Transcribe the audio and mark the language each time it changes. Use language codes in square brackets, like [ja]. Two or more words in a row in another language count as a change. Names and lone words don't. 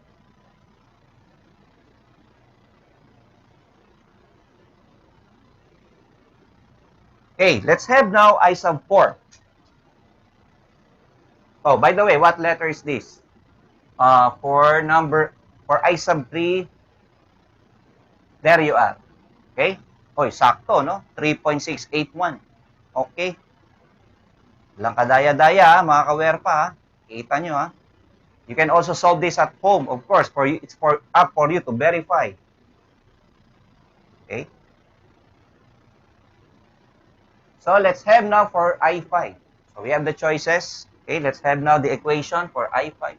[en] Okay, let's have now I sub 4. Oh, by the way, what letter is this? For I sub 3, there you are. Okay? [tl] Oy, sakto, no? 3.681. Okay. Walang kadaya-daya, mga kawerpa, ha? Kita nyo, ha? [en] You can also solve this at home, of course. It's up for you to verify. Okay? So, let's have now for I5. So, we have the choices. Okay, let's have now the equation for I5.